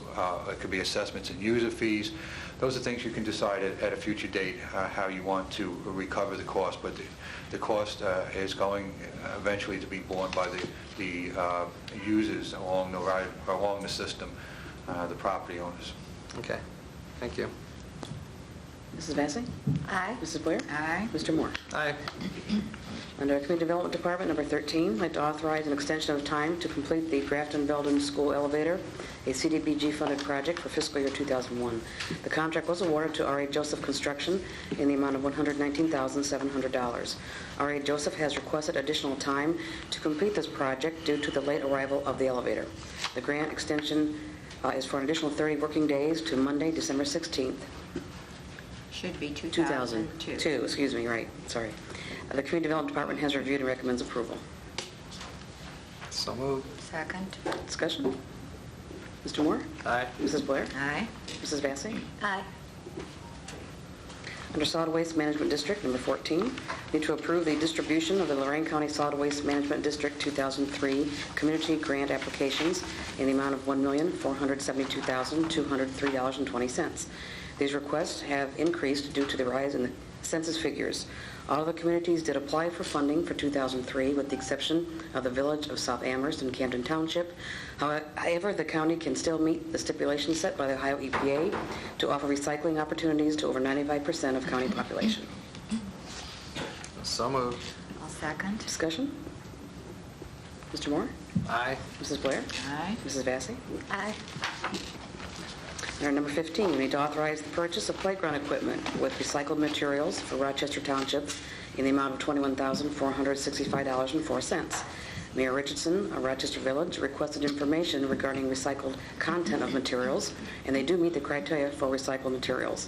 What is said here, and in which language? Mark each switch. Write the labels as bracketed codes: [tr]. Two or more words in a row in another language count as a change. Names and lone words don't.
[en] It could be assessments and user fees. Those are things you can decide at a future date how you want to recover the cost, but the cost is going eventually to be borne by the users along the system, the property owners. Okay. Thank you. Mrs. Vacy? Aye. Mrs. Blair? Aye. Mr. Moore? Aye. Under Community Development Department, number 13, I'd like to authorize an extension of time to complete the Grafton-Belden School Elevator, a CDBG-funded project for fiscal year 2001. The contract was awarded to R.A. Joseph Construction in the amount of $119,700. R.A. Joseph has requested additional time to complete this project due to the late arrival of the elevator. The grant extension is for an additional 30 working days to Monday, December 16th. Should be 2002. Excuse me, right, sorry. The Community Development Department has reviewed and recommends approval. So moved. Second. Discussion? Mr. Moore? Aye. Mrs. Blair? Aye. Mrs. Vacy? Aye. Under Solid Waste Management District, number 14, need to approve the distribution of the Lorain County Solid Waste Management District 2003 community grant applications in the amount of $1,472,203.20. These requests have increased due to the rise in the census figures. All of the communities did apply for funding for 2003, with the exception of the village of South Amherst and Camden Township. However, the county can still meet the stipulations set by the Ohio EPA to offer recycling opportunities to over 95% of county population. So moved. I'll second. Discussion? Mr. Moore? Aye. Mrs. Blair? Aye. Mrs. Vacy? Aye. Under number 15, we need to authorize the purchase of playground equipment with recycled materials for Rochester Township in the amount of $21,465.04. Mayor Richardson of Rochester Village requested information regarding recycled content of materials, and they do meet the criteria for recycled materials.